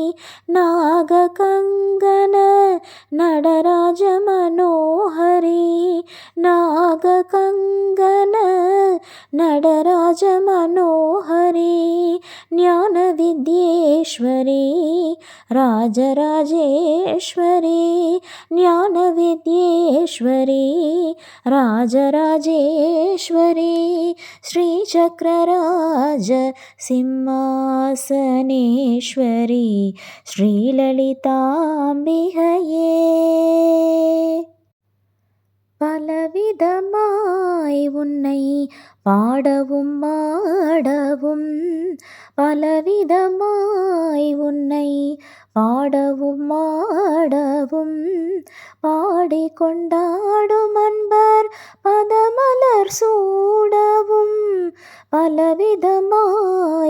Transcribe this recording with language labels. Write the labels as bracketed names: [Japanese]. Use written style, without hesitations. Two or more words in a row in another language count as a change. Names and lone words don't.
[Sanskrit] नागकङ्गन नटराज मनोहरी नागकङ्गन नटराज मनोहरी ज्ञानविद्येश्वरी राजराजेश्वरी ज्ञानविद्येश्वरी राजराजेश्वरी श्रीचक्रराजसिंहासनेश्वरी श्रीललिताम्बिकये [Tamil] பலவிதமாய் உன்னை பாடவும் ஆடவும் பலவிதமாய் உன்னை பாடவும் ஆடவும் பாடிக்கொண்டாடும் அன்பர் பதமலர் சூடவும் பலவிதமாய்